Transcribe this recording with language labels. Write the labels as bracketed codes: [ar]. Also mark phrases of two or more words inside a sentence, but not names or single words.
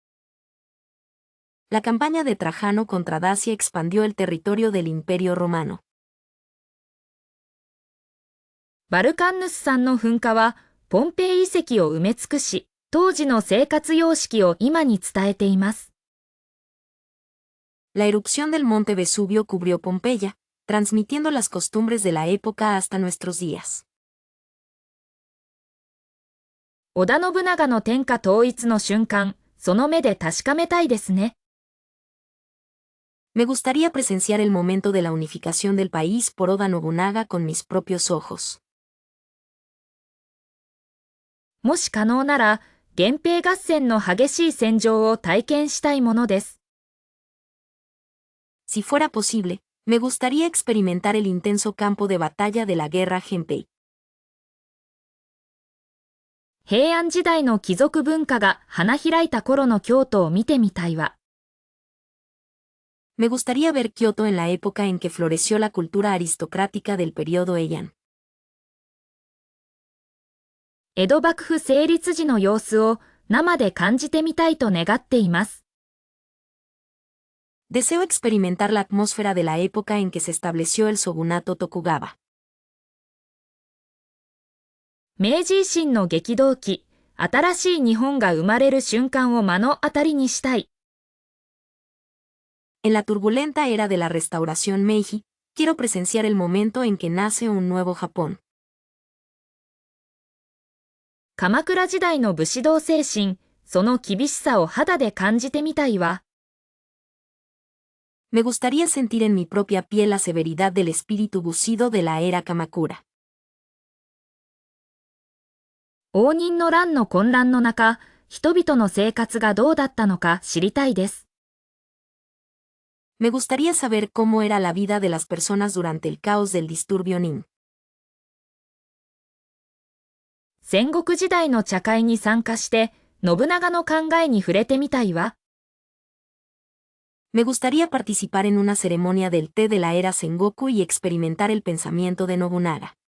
[es] La campaña de Trajano contra Dacia expandió el territorio del Imperio Romano. [ja] バルカンヌス山の噴火は、ポンペイ遺跡を埋め尽くし、当時の生活様式を今に伝えています。 [es] La erupción del monte Vesubio cubrió Pompeya, transmitiendo las costumbres de la época hasta nuestros días. [ja] 織田信長の天下統一の瞬間、その目で確かめたいですね。 [es] Me gustaría presenciar el momento de la unificación del país por Oda Nobunaga con mis propios ojos. [ja] もし可能なら、 源平合戦の激しい戦場を体験したいものです。 [es] Si fuera posible, me gustaría experimentar el intenso campo de batalla de la guerra Genpei. [ja] 平安時代の貴族文化が花開いた頃の京都を見てみたいわ。 [es] Me gustaría ver Kioto en la época en que floreció la cultura aristocrática del periodo Heian. [ja] 江戸幕府成立時の様子を生で感じてみたいと願っています。 [es] Deseo experimentar la atmósfera de la época en que se estableció el shogunato Tokugawa. [ja] 明治維新の激動期、新しい日本が生まれる瞬間を目の当たりにしたい。 [es] En la turbulenta era de la restauración Meiji, quiero presenciar el momento en que nace un nuevo Japón. [ja] 鎌倉時代の武士道精神、その厳しさを肌で感じてみたいわ。 [es] Me gustaría sentir en mi propia piel la severidad del espíritu bucido de la era Kamakura. [ja] 応仁の乱の混乱の中、人々の生活がどうだったのか知りたいです。 [es] Me gustaría saber cómo era la vida de las personas durante el caos del disturbio Nin. [ja] 戦国時代の茶会に参加して、信長の考えに触れてみたいわ。 [es] Me gustaría participar en una ceremonia del té de la era Sengoku y experimentar el pensamiento de Nobunaga.